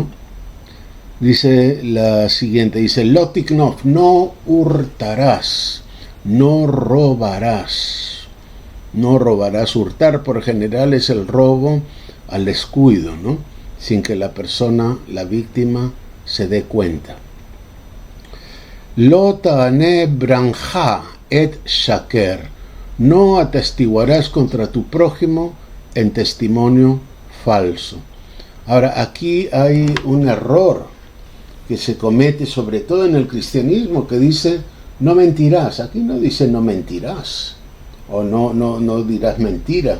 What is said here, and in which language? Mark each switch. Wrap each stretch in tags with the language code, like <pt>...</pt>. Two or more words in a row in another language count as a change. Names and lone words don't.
<es>Dice la siguiente, dice, Lotiknov, no hurtarás, no robarás. No robarás. Hurtar por general es el robo al descuido, ¿no? Sin que la persona, la víctima, se dé cuenta.</es> <he>לא תענה ברעך עד שקר,</he> <es>no atestiguarás contra tu prójimo en testimonio falso. Ahora, aquí hay un error que se comete sobre todo en el cristianismo, que dice, no mentirás. Aquí no dice no mentirás, o no dirás mentira.</es>